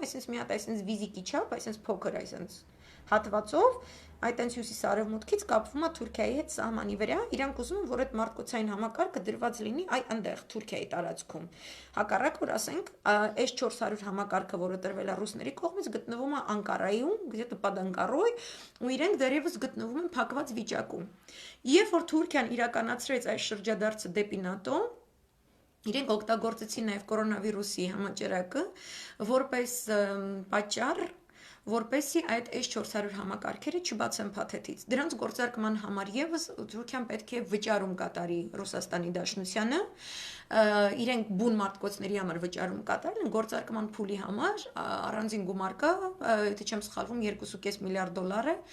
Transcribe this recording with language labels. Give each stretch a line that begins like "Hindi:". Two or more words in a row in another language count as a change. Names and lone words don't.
Armenian: այսինքն մի հատ այսինքն վիզիկի չափ, այսինքն փոքր, այսինքն հատվածով, այդ այնց հյուսիս-արևմուտքից կապվում է Թուրքիայի հետ սահմանի վրա, իրանք ուզում են, որ այդ մարդկոցային համակարգը դրված լինի այնտեղ Թուրքիայի տարածքում։ Հակառակ որ ասենք S-400 համակարգը, որը տրվել է ռուսների կողմից, գտնվում է Անկարայում,
Russian: где-то под Анкарой,
Armenian: ու իրենք դեռևս գտնվում են փակված վիճակում։ Երբ որ Թուրքիան իրականացրեց այս շրջադարձը դեպի ՆԱՏՕ, իրենք օգտագործեցին նաև կորոնավիրուսի համաճարակը որպես պատճառ, որպեսզի այդ S-400 համակարգերը չբացեն փաթեթից։ Դրանց գործարկման համար եւս Թուրքիան պետք է վճարում կատարի Ռուսաստանի Դաշնությանը, իրենք բուն մարդկոցների համար վճարում կատարել են գործարկման փուլի համար, առանձին գումար կա, եթե չեմ սխալվում, $2.5 միլիարդ է,